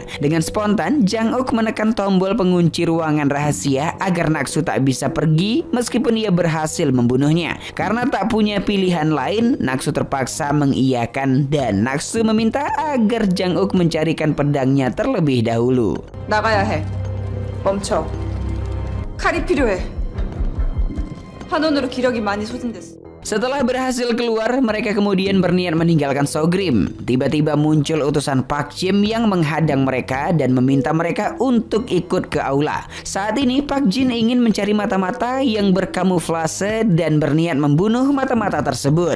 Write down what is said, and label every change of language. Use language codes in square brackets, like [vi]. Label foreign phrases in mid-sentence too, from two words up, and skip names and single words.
[id] Dengan spontan, Jang Uk menekan tombol pengunci ruangan rahasia agar Naksu tak bisa pergi meskipun ia berhasil membunuhnya. Karena tak punya pilihan lain, Naksu terpaksa mengiyakan dan Naksu meminta agar Jang Uk mencarikan pedangnya terlebih dahulu. [ko] 나가야 해. 멈춰. 칼이 필요해. 환원으로 기력이 많이 소진됐어. [id] Setelah berhasil keluar, mereka kemudian berniat meninggalkan Sogrim. Tiba-tiba muncul utusan Pak Jim yang menghadang mereka dan meminta mereka untuk ikut ke aula. Saat ini Pak Jin ingin mencari mata-mata yang berkamuflase dan berniat membunuh mata-mata tersebut.